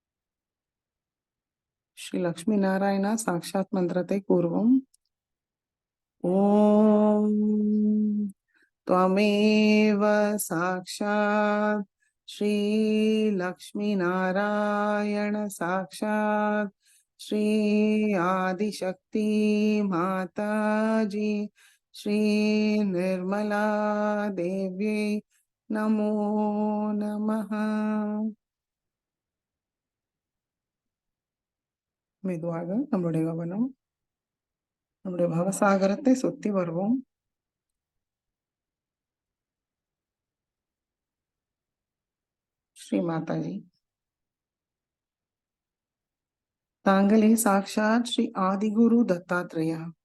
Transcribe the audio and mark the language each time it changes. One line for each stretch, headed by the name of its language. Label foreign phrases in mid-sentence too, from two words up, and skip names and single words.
Tamil: ஸ்ரீ லக்ஷ்மி நாராயணா சாக்ஷாத் மந்திரத்தை கூறுவோம்.
Sanskrit: ॐ त्वमेव साक्षात् श्रीलक्ष्मीनारायण साक्षात् श्री आदिशक्ति माताजी श्री निर्मला देव्यै नमो नमः.
Tamil: மெதுவாக நம்மளுடைய கவனம் நம்முடைய பவசாகரத்தை சுத்தி வருவோம். ஸ்ரீ மாதாஜி, தாங்களே சாக்ஷாத் ஸ்ரீ ஆதிகுரு தத்தாத்ரேயா.